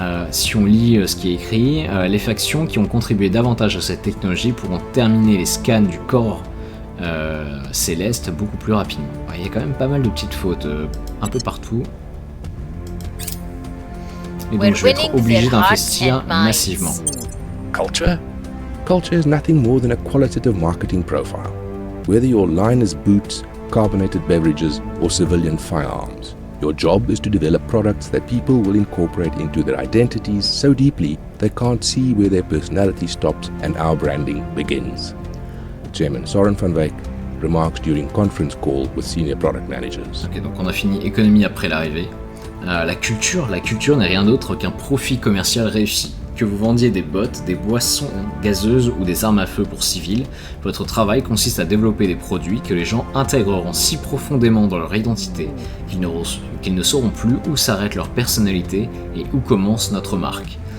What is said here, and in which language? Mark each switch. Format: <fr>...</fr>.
<fr>Si on lit ce qui est écrit, les factions qui ont contribué davantage à cette technologie pourront terminer les scans du corps céleste beaucoup plus rapidement. Il y a quand même pas mal de petites fautes un peu partout. Et donc je vais être obligé d'investir massivement. Culture?</fr> <en>Culture is nothing more than a qualitative marketing profile. Whether your line is boots, carbonated beverages, or civilian firearms, your job is to develop products that people will incorporate into their identities so deeply they can't see where their personality stops and our branding begins. Chairman Soren van Wyk remarks during conference call with senior product managers.</en> <fr>Ok, donc on a fini économie après l'arrivée. La culture n'est rien d'autre qu'un profit commercial réussi. Que vous vendiez des bottes, des boissons gazeuses ou des armes à feu pour civils, votre travail consiste à développer des produits que les gens intégreront si profondément dans leur identité qu'ils ne sauront plus où s'arrête leur personnalité et où commence notre marque.</fr>